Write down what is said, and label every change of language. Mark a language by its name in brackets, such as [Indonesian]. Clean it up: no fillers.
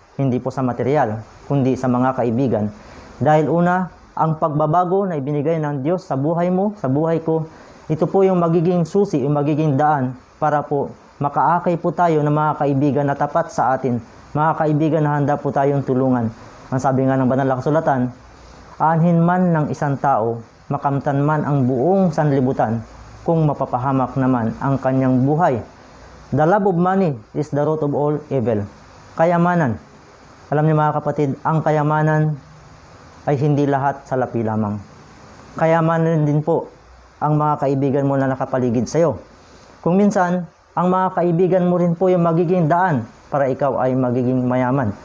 [Filipino] Hindi po sa material, kundi sa mga kaibigan. Dahil una, ang pagbabago na ibinigay ng Diyos sa buhay mo, sa buhay ko, ito po yung magiging susi, yung magiging daan para po makaakay po tayo ng mga kaibigan na tapat sa atin, mga kaibigan na handa po tayong tulungan. Ang sabi nga ng banal na kasulatan, aanhin man ng isang tao, makamtan man ang buong sanlibutan, kung mapapahamak naman ang kanyang buhay. [English] The love of money is the root of all evil. [Filipino] Kayamanan. Alam niyo, mga kapatid, ang kayamanan ay hindi lahat sa lapi lamang. Kayamanan din po ang mga kaibigan mo na nakapaligid sa iyo. Kung minsan, ang mga kaibigan mo rin po yung magiging daan para ikaw ay magiging mayaman.